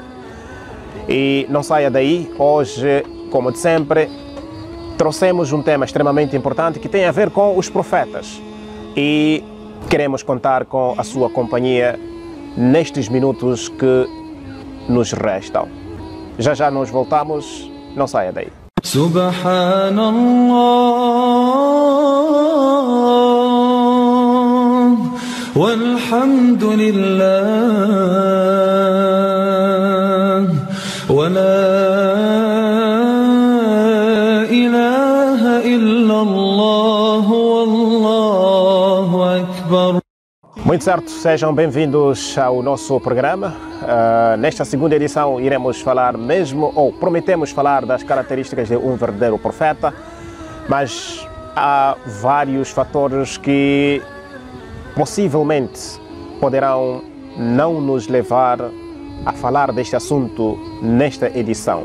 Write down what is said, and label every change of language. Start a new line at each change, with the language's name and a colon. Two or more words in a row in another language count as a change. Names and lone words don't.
Portuguese: E não saia daí, hoje, como de sempre, trouxemos um tema extremamente importante que tem a ver com os profetas. E queremos contar com a sua companhia nestes minutos que nos restam. Já já nos voltamos, não saia daí.
Arabic: سبحان الله والحمد لله ولا إله إلا الله والله أكبر.
Portuguese: Muito certo, sejam bem-vindos ao nosso programa. Nesta segunda edição iremos falar mesmo, ou prometemos falar das características de um verdadeiro profeta, mas há vários fatores que possivelmente poderão não nos levar a falar deste assunto nesta edição.